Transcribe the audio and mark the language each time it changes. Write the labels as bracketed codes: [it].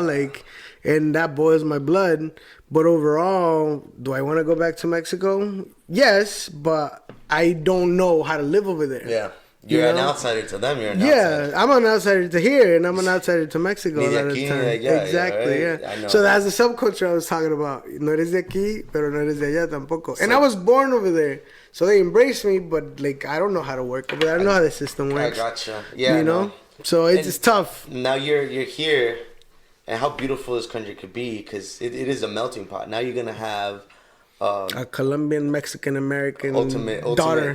[en] Like, and that boils my blood. But overall, do I want to go back to Mexico? Yes, but I don't know how to live over there. Yeah. You're an outsider to them. You're an outsider. Yeah, I'm an outsider to here, and I'm an outsider to Mexico a lot of the time. Exactly, yeah. So that's the subculture I was talking about. [es] No eres de aquí, pero no eres de allá tampoco. [en] And I was born over there, so they embraced me, but like I don't know how to work over there. I don't know how the system works. I gotcha. Yeah, you know. So it's tough. Now you're here, and how beautiful this country could be because it is a melting pot. Now you're gonna have. A Colombian, Mexican, American daughter.